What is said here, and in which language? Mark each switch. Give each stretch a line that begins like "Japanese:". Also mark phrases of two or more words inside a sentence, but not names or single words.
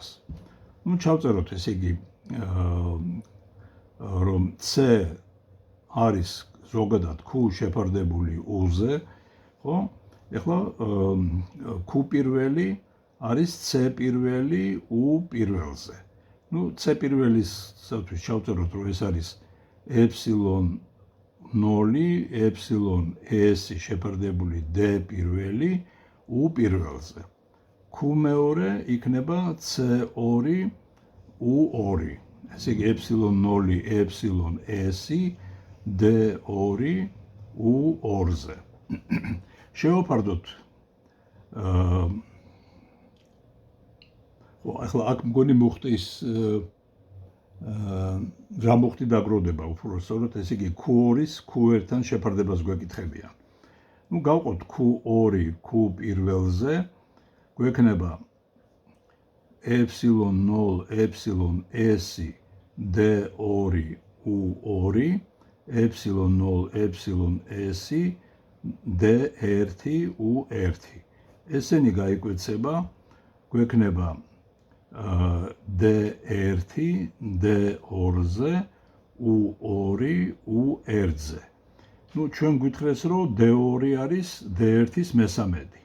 Georgian: ნუ ჩავწეროთ ესე იგი რომ C არის ზოგადად Q შეფარდებული U-ზე, ხო? ეხლა Q პირველი არის C პირველი U პირველზე. ნუ C პირველისათვის ჩავწეროთ რომ ეს არის epsilon 0 epsilon S შეფარდებული D პირველი U პირველზე. Q მეორე იქნება C2 U2. ესე იგი epsilon 0 epsilon S D2 U2-ზე. შევაფარდოთ ახლა აქ მგონი მუხტის რა მუხტი დაგროვდება უფრო სწორად, ესე იგი Q2-ის Q1-თან შეფარდებას გვეკითხებიან. ნუ გავყოთ Q2 Q პირველზე, გვექნება epsilon 0 epsilon S D2 U2, epsilon 0 epsilon S D1 U1. ესენი გაიკვეცება, გვექნება D1 D2-ზე U2 U1-ზე. ნუ ჩვენ გვითხრეს რომ D2 არის D1-ის მესამედი.